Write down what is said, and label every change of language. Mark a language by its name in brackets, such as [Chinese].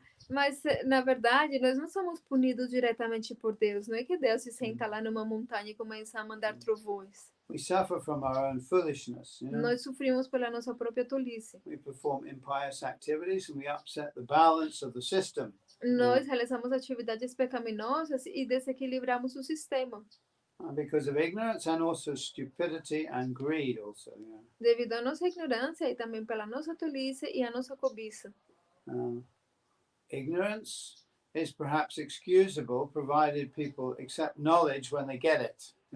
[Portuguese] Mas, na verdade, nós não somos punidos diretamente por Deus. Não é que Deus se senta lá numa montanha e começa a mandar trovões. [English] We suffer from our own foolishness. [Portuguese] Nós sofrimos pela nossa própria tolice. [English] We perform impious activities and we upset the balance of the system. [Portuguese] Nós realizamos atividades pecaminosas e desequilibramos o sistema. [English] Because of ignorance and also stupidity and greed also. [Portuguese] Devido à nossa ignorância e também pela nossa tolice e a nossa cobiça. [English] Ignorance is perhaps excusable provided people accept knowledge when they get it.